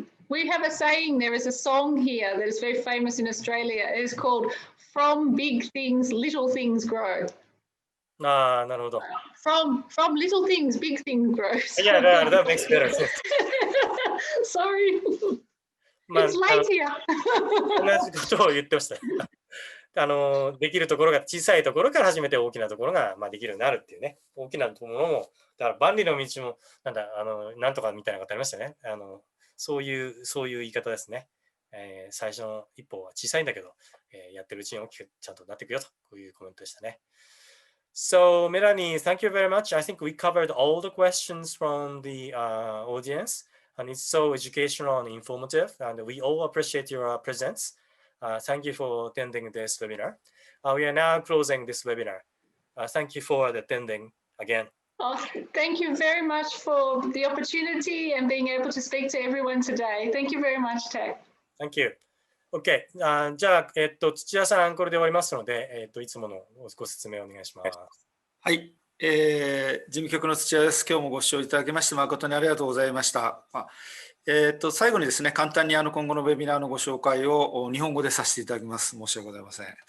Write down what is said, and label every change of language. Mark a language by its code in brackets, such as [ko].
[en] We have a saying, there is a song here that is very famous in Australia. It is called From Big Things, Little Things Grow. [ja] なるほど。 [en] From little things, big things grow. Yeah, that makes better sense. Sorry. It's late here. [ja] 同じことを言ってました。できるところが小さいところから始めて大きなところができるようになるっていうね。大きなものも、だから万里の道も、なんとかみたいなことありましたね。そういう言い方ですね。最初の一歩は小さいんだけど、やってるうちに大きくちゃんとなっていくよと、こういうコメントでしたね。 [en] So, Melanie, thank you very much. I think we covered all the questions from the audience, and it's so educational and informative, and we all appreciate your presence.Thank you for attending this webinar. We are now closing this webinar. Thank you for attending again. Oh, thank you very much for the opportunity and being able to speak to everyone today. Thank you very much, Tack. Thank you. OK。 [ja] じゃあ、土屋さん、これで終わりますので、いつものご説明をお願いします。はい。事務局の土屋です。今日もご視聴いただきまして誠にありがとうございました。最後にですね、簡単に今後のウェビナーのご紹介を日本語でさせていただきます。申し訳ございません。